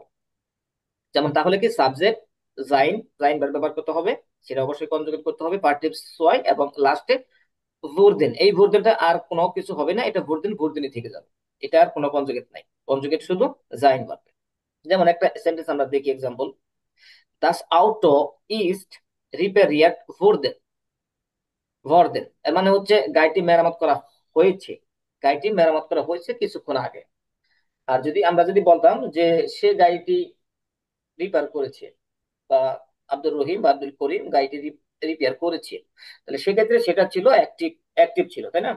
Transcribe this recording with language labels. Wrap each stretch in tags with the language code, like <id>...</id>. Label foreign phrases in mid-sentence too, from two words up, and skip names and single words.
<bn>যেমন তাহলে কি সাবজেক্ট জাইন জাইন ভার্ব ব্যবহার করতে হবে, সেটা অবশ্যই কনজুগেট করতে হবে পার্টিসিপ সোয়, এবং লাস্টে ভোরদেন। এই ভোরদেনটা আর কোনো কিছু হবে না, এটা ভোরদেন ভোরদেনই থেকে যাবে, এটা আর কোনো কনজুগেট নাই, কনজুগেট শুধু জাইন ভার্ব। যেমন একটা সেন্টেন্স আমরা দেখি এক্সাম্পল,</bn> <de>das Auto ist repariert worden।</de> <bn>ভরদেন এর মানে হচ্ছে গাড়িটি মেরামত করা হয়েছে, গাড়িটি মেরামত করা হয়েছে কিছুক্ষণ আগে। আর আমরা যদি বলতাম যে সে গাড়িটি রিপেয়ার করেছে, বা আব্দুর রহিম বা আব্দুল করিম গাড়িটি রিপেয়ার করেছে, তাহলে সেক্ষেত্রে সেটা ছিল অ্যাক্টিভ, অ্যাক্টিভ ছিল, তাই না?</bn>